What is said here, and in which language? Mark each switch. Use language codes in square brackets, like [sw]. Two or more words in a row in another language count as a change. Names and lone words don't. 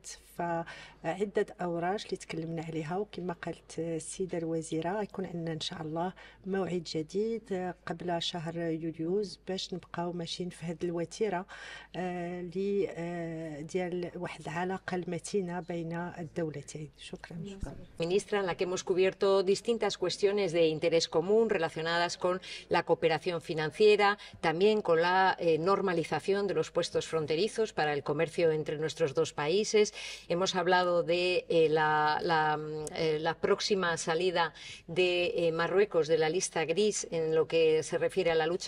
[ar] فعدة أوراق اللي تكلمنا عليها، وكما قالت السيدة الوزيرة يكون عندنا إن شاء الله موعد جديد قبل شهر يوليوز باش نبقاو ماشيين في هذه الوتيرة ديال واحد العلاقة المتينة بين الدولتين. شكرا. [es] Ministra, en la que hemos cubierto distintas cuestiones de interés común relacionadas con la cooperación financiera, también con la normalización de los puestos fronterizos para el comercio entre nuestros 2 países. Hemos hablado de la próxima salida de Marruecos de la lista gris en lo que se refiere a la lucha